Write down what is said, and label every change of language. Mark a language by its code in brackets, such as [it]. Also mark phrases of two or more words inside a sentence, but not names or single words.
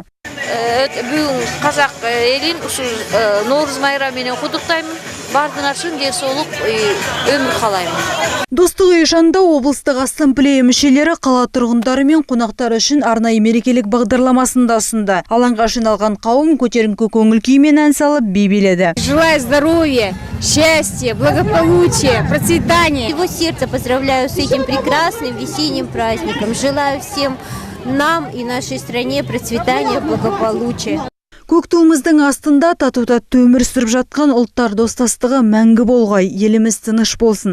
[kk] Бүгін қазақ елін Наурыз мейрамымен құттықтаймын. Бардыңар үшін денсаулық өмір қалаймын. Достық үйі жанында облыстық ассамблея мүшелері қала тұрғындары мен қонақтары үшін арнайы мерекелік бағдарламасын да ұсынды. Алаңға жиналған қауым көтеріңкі көңіл күймен ән салып би биледі. [ru] Желаю здоровья, счастья, благополучия, процветания. Всего сердца поздравляю с этим прекрасным весенним праздником. Желаю всем нам и нашей стране процветания, благополучия. [kk] Көк туымыздың астында тату-тәтті өмір сүріп жатқан ұлттар достастығы мәңгі болғай, еліміз тыныш болсын.